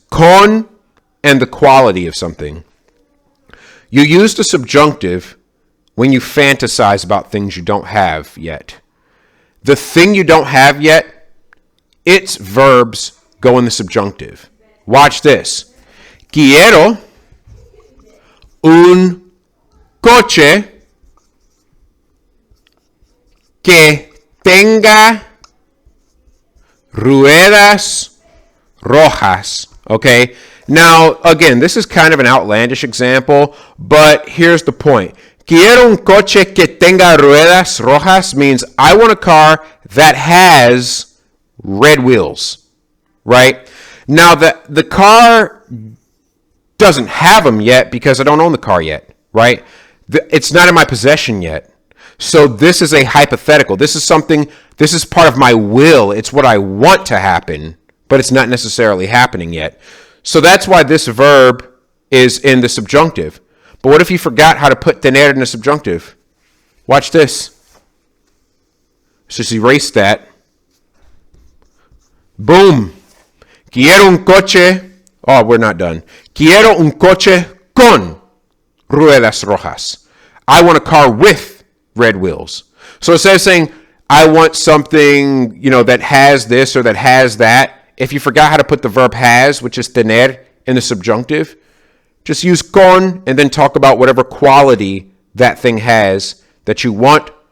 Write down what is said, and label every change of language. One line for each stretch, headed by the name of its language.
English: Con and the quality of something. You use the subjunctive when you fantasize about things you don't have yet. The thing you don't have yet, its verbs go in the subjunctive. Watch this.
Spanish: Quiero un coche que tenga ruedas rojas.
English: Okay? Now, again, this is kind of an outlandish example, but here's the point.
Spanish: Quiero un coche que tenga ruedas rojas
English: means I want a car that has red wheels, right? Now, the car doesn't have them yet because I don't own the car yet, right? It's not in my possession yet. So this is a hypothetical. This is part of my will. It's what I want to happen, but it's not necessarily happening yet. So that's why this verb is in the subjunctive. But what if you forgot how to put tener in the subjunctive? Watch this. Let's just erase that. Boom.
Spanish: Quiero un coche.
English: Oh, we're not done.
Spanish: Quiero un coche con ruedas rojas.
English: I want a car with red wheels. So instead of saying, I want something, that has this or that has that, if you forgot how to put the verb has, which is tener, in the subjunctive, just use con and then talk about whatever quality that thing has that you want.